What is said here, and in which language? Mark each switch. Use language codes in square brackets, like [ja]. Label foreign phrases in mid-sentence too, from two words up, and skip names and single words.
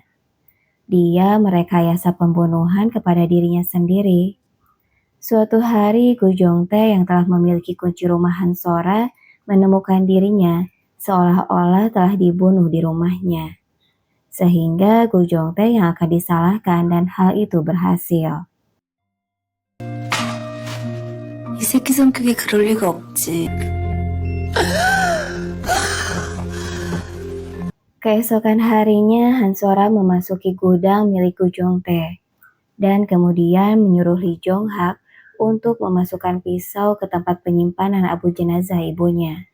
[id] Dia merekayasa pembunuhan kepada dirinya sendiri. Suatu hari Gu Chongtae yang telah memiliki kunci rumah Hansora menemukan dirinya seolah-olah telah dibunuh di rumahnya. Sehingga Gu Chongtae yang akan disalahkan dan hal itu berhasil. [ko] 이 새끼 성격이 그럴 리가 없지. [id] Keesokan harinya Hansora memasuki gudang milik Gu Chongtae dan kemudian menyuruh Lee Jong-hak untuk memasukkan pisau ke tempat penyimpanan abu jenazah ibunya.